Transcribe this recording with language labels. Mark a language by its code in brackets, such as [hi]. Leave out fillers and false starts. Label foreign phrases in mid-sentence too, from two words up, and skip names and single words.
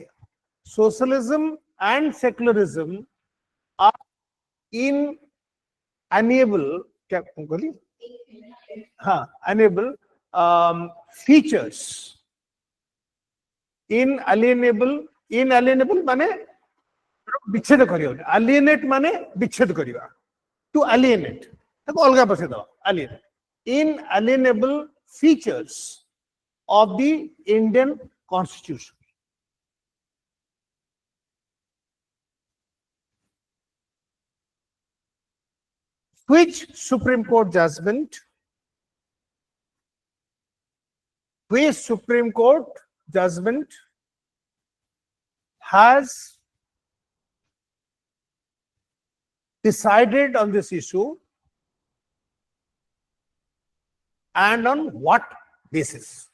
[en] Socialism and secularism are inalienable. Unable features. [or] Inalienable ମାନେ ବିଚ୍ଛେଦ କରିଓ. Alienate ମାନେ ବିଚ୍ଛେଦ କରିଓ. [en] To alienate. [or] ତାକୁ ଅଲଗା ବସେ ଦ. [en] Alienate. Inalienable features of the Indian Constitution. Which Supreme Court judgment has decided on this issue and on what basis?